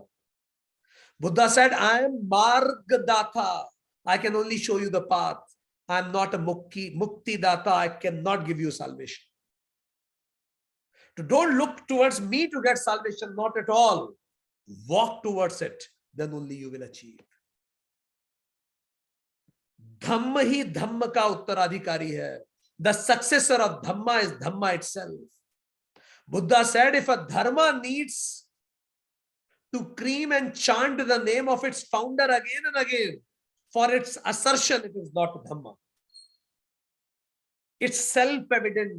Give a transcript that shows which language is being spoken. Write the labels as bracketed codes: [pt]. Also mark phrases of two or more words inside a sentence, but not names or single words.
[en] Buddha said, I am Margdatha. I can only show you the path. I am not a [hi] मुक्ति दाता. [en] I cannot give you salvation. So don't look towards me to get salvation, not at all. Walk towards it, then only you will achieve. [hi] धम्म ही धम्म का उत्तराधिकारी है. [en] The successor of Dhamma is Dhamma itself. Buddha said, if a dharma needs to cream and chant the name of its founder again and again for its assertion, it is not Dhamma. It's self-evident.